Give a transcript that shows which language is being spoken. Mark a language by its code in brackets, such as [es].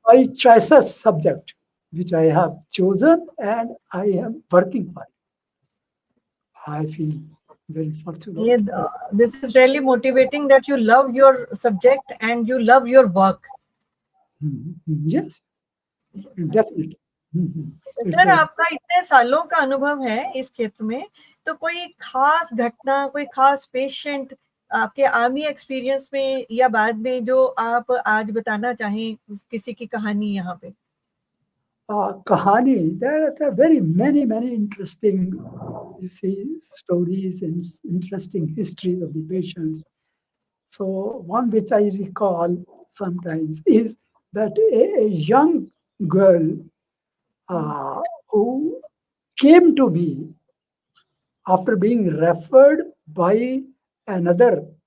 [en] this is my choices subject, which I have chosen and I am working for it. I feel very fortunate. Yeah, this is really motivating that you love your subject and you love your work. Yes, Yes, definitely. Mhm. It's [hi] sir a, आपका इतने सालों का अनुभव है इस क्षेत्र में, तो कोई खास घटना, कोई खास पेशेंट आपके आर्मी एक्सपीरियंस में या बाद में जो आप आज बताना चाहें, किसी की कहानी यहाँ पे? kahani. [en] There are very many interesting, you see, stories and interesting histories of the patients. So one which I recall sometimes is that a young girl who came to me after being referred by another